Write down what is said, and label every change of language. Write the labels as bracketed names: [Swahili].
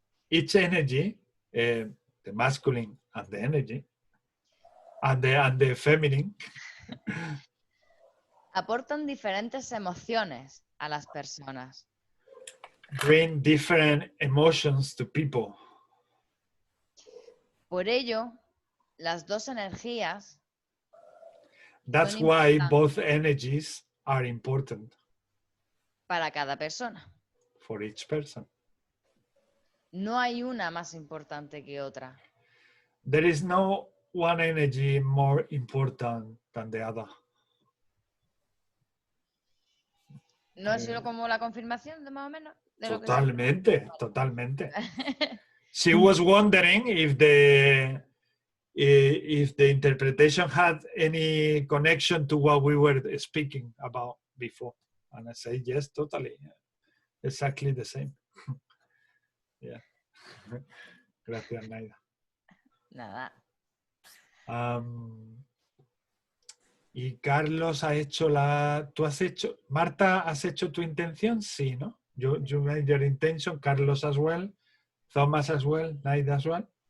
[English] each energy, the masculine and the energy, and the feminine, [Spanish] aportan diferentes emociones a las personas. [English] Bring different emotions to people. [Spanish] Por ello, las dos energías. [English] That's why both energies are important. [Spanish] Para cada persona. [English] For each person. [Spanish] No hay una más importante que otra. [English] There is no one energy more important than the other. [Spanish] ¿No ha sido como la confirmación de más o menos? De Totalmente. [English] She was wondering if the interpretation had any connection to what we were speaking about before. And I say, yes, totally. Exactly the same. Yeah. [Spanish] Gracias, [English] Naida. [Spanish] Nada. Y Carlos ha hecho Marta, ¿has hecho tu intención? Sí, ¿no? [English] You made your intention, Carlos as well, Thomas as well, Naida as well.